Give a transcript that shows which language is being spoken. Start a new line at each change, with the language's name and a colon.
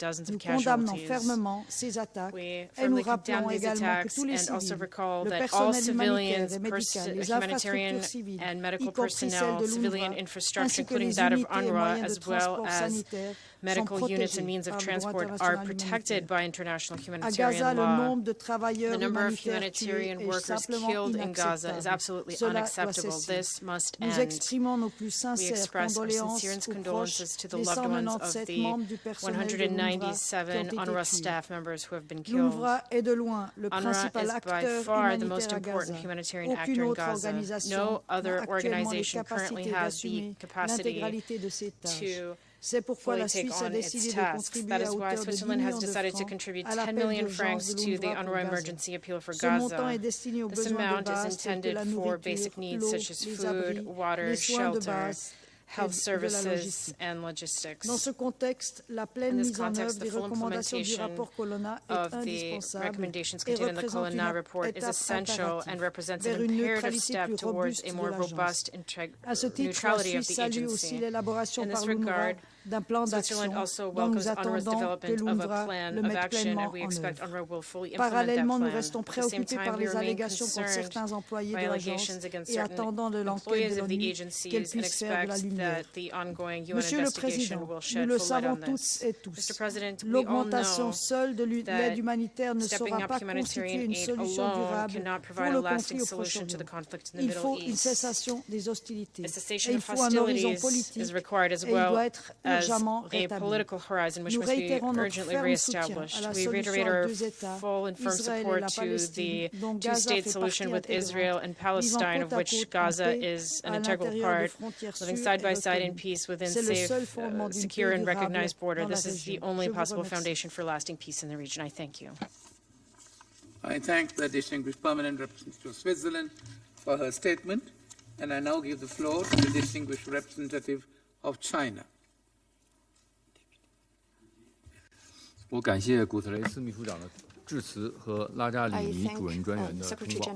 French: Nous condamnons fermement ces attaques et nous rappelons également que tous les civils, le personnel humanitaire et médical, les infrastructures civiles, y compris celles de l'UNWRA, ainsi que les unités et moyens de transport sanitaire,
English: medical units and means of transport are protected by international humanitarian law. The number of humanitarian workers killed in Gaza is absolutely unacceptable. This must end. We express our sincerest condolences to the loved ones of the 197 UNWRA staff members who have been killed. UNWRA is by far the most important humanitarian actor in Gaza. No other organization currently has the capacity to fully take on its tasks. That is why Switzerland has decided to contribute 10 million francs to the UNWRA emergency appeal for Gaza. This amount is intended for basic needs such as food, water, shelter, health services and logistics.
French: Dans ce contexte, la pleine mise en œuvre des recommandations du rapport Colonna est indispensable et représente une étape impérative vers une neutralité plus robuste de l'agence. À ce titre, la Suisse salue aussi l'élaboration par l'UNWRA d'un plan d'action dont nous attendons que l'UNWRA le mette pleinement en œuvre. Parallèlement, nous restons préoccupés par les allégations contre certains employés de l'agence et attendant de l'enquête de l'ONU qu'elle puisse faire de la lumière. Monsieur le Président, nous le savons toutes et tous, l'augmentation seule de l'aide humanitaire ne saura pas constituer une solution durable pour le conflit au Proche-Orient. Il faut une cessation des hostilités et il faut un horizon politique et il doit être urgemment rétabli. Nous réitérons notre ferme soutien à la solution à deux États, Israël et la Palestine, dont Gaza fait partie intégrante, vivant côte à côte en paix à l'intérieur de frontières sûres et
English: side in peace within safe, secure and recognized border. This is the only possible foundation for lasting peace in the region. I thank you. I thank the distinguished permanent representative of Switzerland for her statement, and I now give the floor to the distinguished representative of China.
Chinese: 我感谢古特雷斯秘书长的致辞和拉扎里尼主任专员的通报。